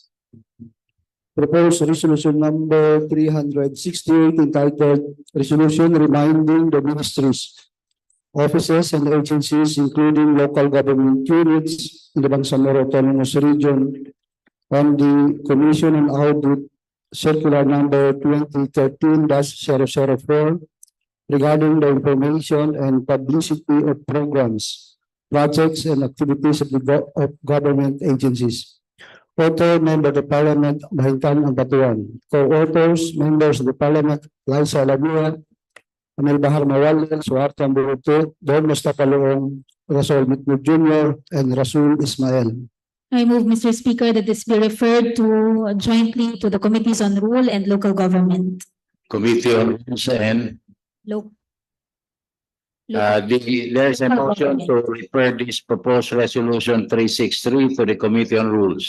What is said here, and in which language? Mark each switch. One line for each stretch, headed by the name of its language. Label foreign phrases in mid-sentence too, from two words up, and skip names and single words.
English: Proposed resolution number 368 entitled Resolution Reminding the Ministries, Offices and Agencies, including local government units in the Bangsamoro Autonomous Region on the Commission on Audit Circular number 2013-004 regarding the information and publicity of programs, projects and activities of government agencies. Author, Member of the Parliament, Mahintan Ambatuan. Co-authors, Members of the Parliament, Liza Alamia, Amel Bahar Mawalil, Suharto Amburuto, Don Mustafa Loong, Rasul Mitmud Jr., and Rasul Ismail. I move, Mr. Speaker, that this be referred to jointly to the Committees on Rule and Local Government. Committee on Rules and there's a motion to refer this proposed resolution 363 to the Committee on Rules